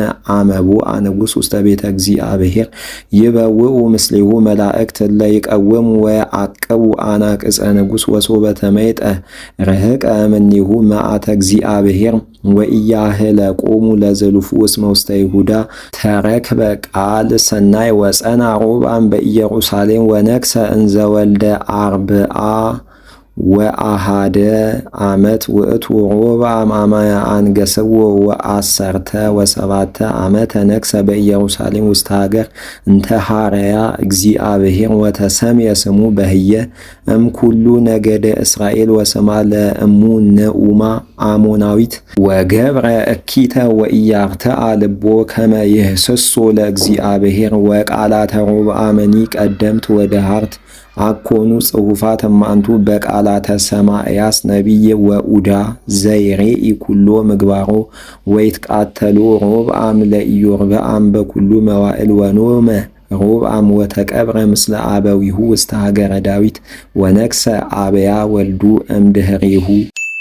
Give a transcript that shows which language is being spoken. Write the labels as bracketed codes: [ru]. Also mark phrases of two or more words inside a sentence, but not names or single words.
[gez] አመቦአ ንጉሥ ውስተ ቤተ እግዚአብሔር ይበውኡ ምስሌሁ መላእክት እለ ይቀውሙ ወየዐቅቡ አናቅጸ ንጉሥ ወሶበ ተመይጠ ርህቀ እምኔሁ መዓተ እግዚአብሔር ወኢያህለቆሙ ለዝልፉ እስመ ውስተ ይሁዳ ተረክበ ቃል ሰናይ ወጸና ሮብዓም በኢየሩሳሌም ወነግሠ እንዘ ወልደ አርብዓ ወአሃደ ዓመት ውእቱ ሮብዓም አማየ አንገሥዎ ወአሰርተ ወሰባተ ዓመተ ነግሠ በኢየሩሳሌም ውስተ ሀገር እንተ ሐረያ እግዚአብሔር ወተሰምየ ስሙ በህየ እምኩሉ ነገደ እስራኤል ወስማ ለእሙ ነኡማ አሞናዊት ወገብረ እኪተ ወኢያርትዓ ልቦ ከመ ይህስሶ ለእግዚአብሔር ወቃላተ ሮብዓምኒ ቀደምት ወደሃርት አኮኑ ጽሑፋት እማንቱ በቃላተ ሰማዕያስ ነቢይ ወኡዳ ዘይሬኢ ኩሎ ምግባሮ ወይትቃተሎ ሮብዓም ለኢዮርብዓም በኩሉ መዋዕል ወኖመ ሮብዓም ወተቀብረ ምስለ አበዊሁ ውስተ ሀገረ ዳዊት ወነግሠ አብያ ወልዱ እምድኅሬሁ